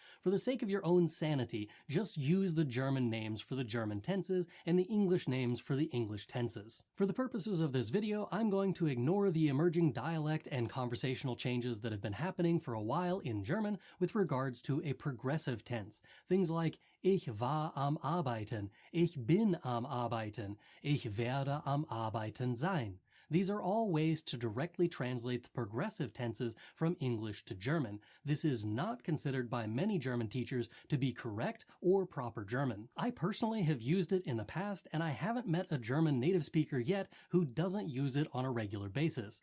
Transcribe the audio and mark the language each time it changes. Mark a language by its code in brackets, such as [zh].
[en] For the sake of your own sanity, just use the German names for the German tenses and the English names for the English tenses. For the purposes of this video, I'm going to ignore the emerging dialect and conversational changes that have been happening for a while in German with regards to a progressive tense. Things like [de] Ich war am Arbeiten, ich bin am Arbeiten, ich werde am Arbeiten sein. [en] These are all ways to directly translate the progressive tenses from English to German. This is not considered by many German teachers to be correct or proper German. I personally have used it in the past, and I haven't met a German native speaker yet who doesn't use it on a regular basis.